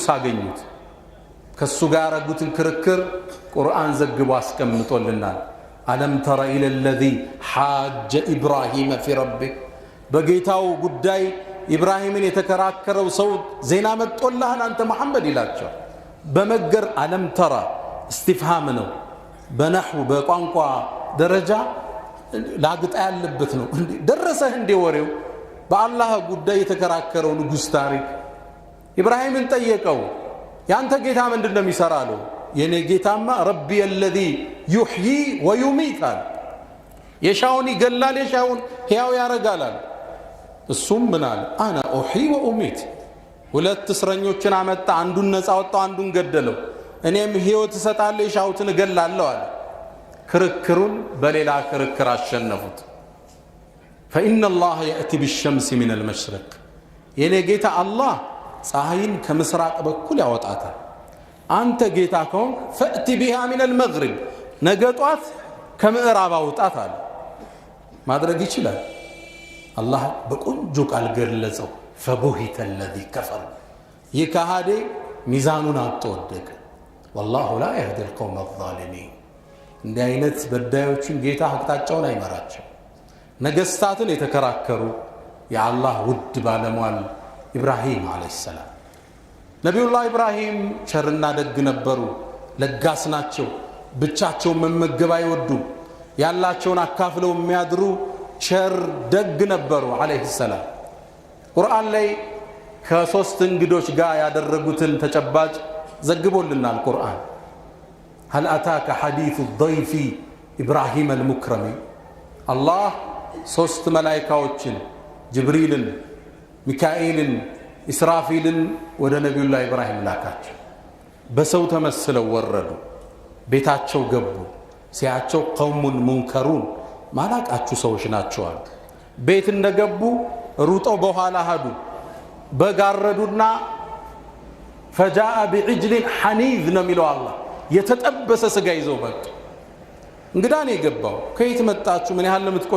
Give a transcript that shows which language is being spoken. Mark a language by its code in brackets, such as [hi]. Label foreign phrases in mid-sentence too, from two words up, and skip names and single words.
[am] አገኙት። ከሱ ጋር ያረጉትን ክርክር ቁርአን ዘግቦ አስቀምጦልናል። [ar] ألم تر إلى الذي حاج إبراهيم في ربه [am] በጌታው ጉዳይ ኢብራሂምን የተከራከረው ሰው ዜና መጥቶልሃል አንተ መሐመድ ይላቸው። በመገር [ar] ألم تر [am] እስቲፍሃም ነው። በነሕው በቋንቋ ደረጃ ላግጣ ያለበት ነው። ደረሰህ እንዴ ወሬው? በአላህ ጉዳይ የተከራከረው ንጉሥ ታሪክ ኢብራሂምን ጠየቀው። ያንተ ጌታ ምንድን ነው የሚሰራለው? የኔ ጌታማ [ar] ربي الذي يحيي ويميت [am] የሻውን ይገላል የሻውን ሕያው ያረጋል። እሱም ምናል [ar] أنا أحيي وأميت [am] ሁለት እስረኞችን አመጣ። አንዱን ነፃ ወጣው፣ አንዱን ገደለው። እኔም ሕይወት እሰጣለሁ የሻውትን እገላለሁ አለ። ክርክሩን በሌላ ክርክር አሸነፉት። [ar] فإن الله يأتي بالشمس من المشرق [am] የኔ ጌታ አላህ ፀሐይን ከምስራቅ በኩል ያወጣታል። አንተ ጌታ ከሆንክ [ar] فأت بها من المغرب [am] ነገ ጧት ከምዕራብ አውጣት አለ። ማድረግ ይችላል። አላህ በቆንጆ ቃል ገለጸው። [ar] فبهت الذي كفر [am] ይህ ከሃዲ ሚዛኑን አጥቶ ወደቀ። [ar] والله لا يهدي القوم الظالمين [am] እንዲህ አይነት በዳዮችን ጌታ አቅጣጫውን አይመራቸው። ነገስታትን የተከራከሩ የአላህ ውድ ባለሟል ኢብራሂም [ar] عليه السلام። [am] ነቢዩላህ ኢብራሂም ቸርና ደግ ነበሩ። ለጋስ ናቸው። ብቻቸውን መመገብ አይወዱም። ያላቸውን አካፍለው የሚያድሩ ቸር ደግ ነበሩ [ar] عليه السلام። [am] ቁርአን ላይ ከሶስት እንግዶች ጋር ያደረጉትን ተጨባጭ ዘግቦልናል ቁርአን። [ar] هل أتاك حديث الضيف إبراهيم المكرم الله [am] ሶስት መላእክቶችን ጅብሪልን፣ ሚካኤልን፣ ኢስራፊልን ወደ ነቢዩላህ ኢብራሂም ላካቸው። በሰው ተመስለው ወረዱ። ቤታቸው ገቡ። ሲያቸው [ar] قوم منكرون [am] ማላቃችሁ ሰዎች ናቸዋል። ቤት እንደገቡ ሩጠው በኋላ ሄዱ። በጋረዱና [ar] فجاء بعجل حنيذ [am] ነው የሚለው አላህ። የተጠበሰ ስጋ ይዘው መጡ። እንግዳ ነው የገባው። ከየት መጣችሁ? ምን ያህል ለምትቆዩ?